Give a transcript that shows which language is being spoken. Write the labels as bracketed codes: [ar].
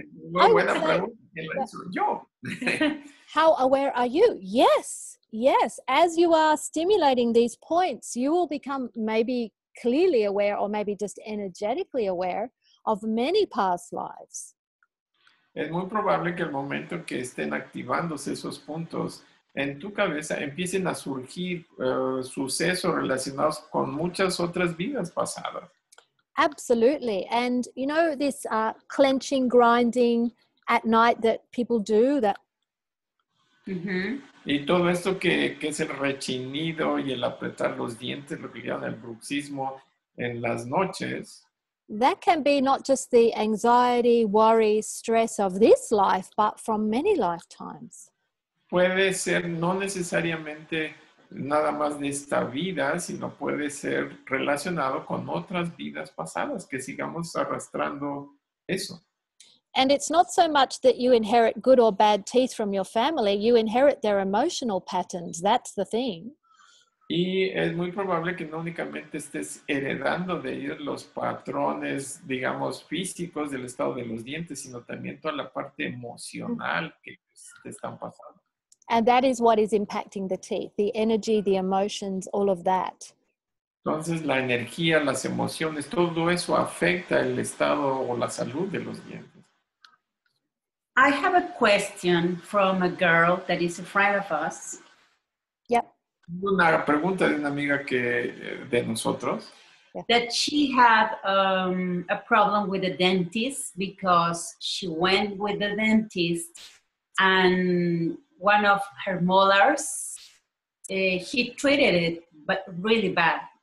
[es] Muy buena pregunta. ¿Quién la hizo? Yo. [en] How aware are you? Yes. As you are stimulating these points, you will become maybe clearly aware or maybe just energetically aware of many past lives. [es] Es muy probable que al momento en que estén activándose esos puntos en tu cabeza empiecen a surgir sucesos relacionados con muchas otras vidas pasadas. [en] Absolutely. And this clenching, grinding at night that people do, that [es] Y todo esto que es el rechinido y el apretar los dientes, lo que llaman el bruxismo en las noches. [en] That can be not just the anxiety, worry, stress of this life, but from many lifetimes. [es] Puede ser no necesariamente nada más de esta vida, sino puede ser relacionado con otras vidas pasadas, que sigamos arrastrando eso. [en] And it's not so much that you inherit good or bad teeth from your family, you inherit their emotional patterns. That's the thing. [es] Y es muy probable que no únicamente estés heredando de ellos los patrones, digamos, físicos del estado de los dientes, sino también toda la parte emocional que te están pasando. [en] And that is what is impacting the teeth, the energy, the emotions, all of that. [es] Entonces, la energía, las emociones, todo eso afecta el estado o la salud de los dientes. [en] I have a question from a girl that is a friend of us. Yep. [es] Una pregunta de una amiga de nosotros. [en] That she had a problem with the dentist because she went with the dentist and one of her molars, he treated it but really bad.